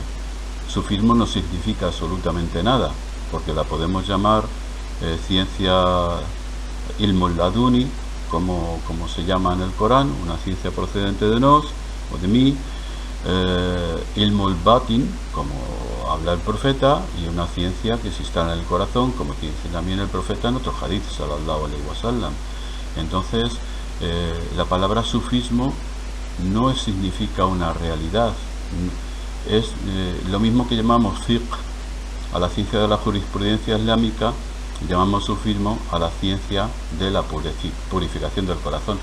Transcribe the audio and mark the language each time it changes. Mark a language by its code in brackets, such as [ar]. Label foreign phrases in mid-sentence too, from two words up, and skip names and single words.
[es] Sufismo no significa absolutamente nada, porque la podemos llamar ciencia [ar] علم اللدني, [es] como se llama en el Corán, una ciencia procedente de nos o de mí, [ar] علم الباطن, [es] como habla el profeta, y una ciencia que se instala en el corazón, como dice también el profeta en otro hadith, [ar] صلى الله عليه وسلم. [es] Entonces, la palabra sufismo no significa una realidad, es lo mismo que llamamos fiqh a la ciencia de la jurisprudencia islámica, llamamos sufismo a la ciencia de la purificación del corazón.